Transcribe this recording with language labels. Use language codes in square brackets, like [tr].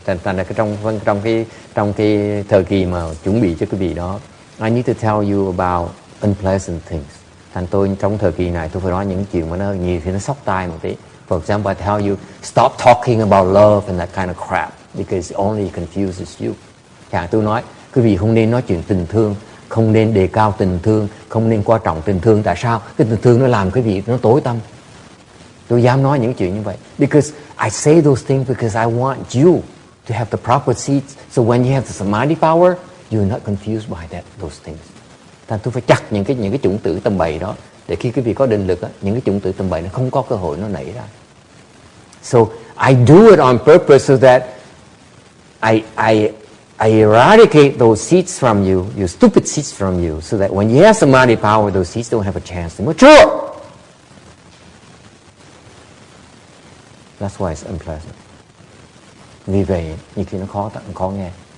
[vi] Thành ra trong cái thời kỳ mà chuẩn bị cho quý vị đó, [en] I need to tell you about unpleasant things. [vi] Thành tôi trong thời kỳ này tôi phải nói những chuyện mà nó nhiều thì nó sốc tai một tí. [en] For example, I tell you, stop talking about love and that kind of crap because it only confuses you. [vi] Chẳng tôi nói, quý vị không nên nói chuyện tình thương, không nên đề cao tình thương, không nên quan trọng tình thương. Tại sao? Cái tình thương nó làm quý vị nó tối tăm. Tôi dám nói những chuyện như vậy. [en] Because I say those things because I want you to have the proper seeds. So when you have the samadhi power, you're not confused by those things. [vi] Thành tôi phải chặt những cái chủng tử tầm bậy đó để khi quý vị có định lực những cái chủng tử tầm bậy nó không có cơ hội nó nảy ra. [en] So I do it on purpose so that I eradicate those seeds from you, your stupid seeds from you, so that when you have samadhi power, those seeds don't have a chance to mature. That's why it's unpleasant. [vi] Vì vậy, nhiều khi nó khó nghe.